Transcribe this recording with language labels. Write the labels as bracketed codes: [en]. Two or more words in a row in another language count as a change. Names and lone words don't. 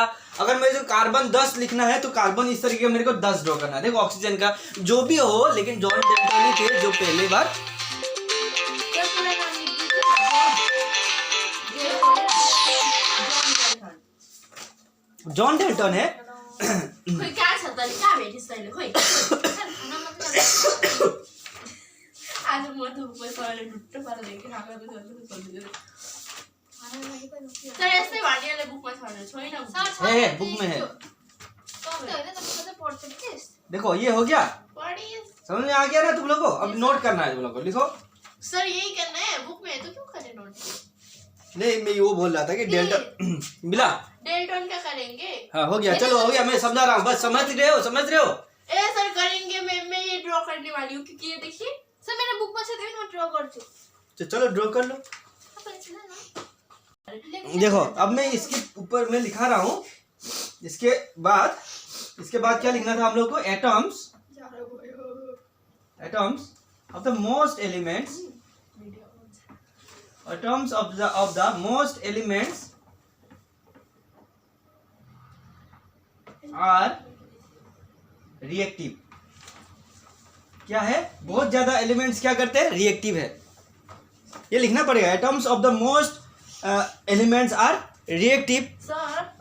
[hi] अगर मेरे को कार्बन 10 लिखना है तो कार्बन इस तरीके का मेरे को 10 ड्रॉ करना है। देखो ऑक्सीजन का जो भी हो, लेकिन जॉन डेल्टन ही थे जो पहली बार। जॉन डेल्टन है। [ne] खोइ कहाँ छ त, कहाँ भेटिस् तैँले? खोइ आज म त उपर सरले ढुट्टो पारेर लेखेँ, तर यस्तै भन्नेले बुकमा छैन [hi] सर बुक में है। तपाईले त করছো প্লিজ देखो ये हो गया, [en] What is? [hi] समझ में आ गया ना तुम लोग को? अब नोट करना है तुम लोग को, लिखो। सर यही करना है बुक में, तो क्यों करें नोट? नहीं मैं वो बोल रहा था कि डेल्टा मिला। डेल्टन का करेंगे? हाँ हो गया, चलो हो गया, मैं समझा रहा हूँ, बस समझ रहे हो, समझ रहे हो? ए सर करेंगे, मैं ये ड्रॉ करने वाली हूँ, क्योंकि ये देखिए सर मेरे बुक में से देखो मैं ड्रॉ करछु तो चलो ड्रॉ कर लो। देखो अब मैं इसके ऊपर मैं लिखा रहा हूँ, इसके बाद क्या लिखना था हम लोग को? [en] atoms of the most elements, atoms of the most elements are reactive। [hi] क्या है? बहुत ज्यादा एलिमेंट्स क्या करते हैं? रिएक्टिव है, ये लिखना पड़ेगा। [en] atoms of the most elements are reactive. [hi] सर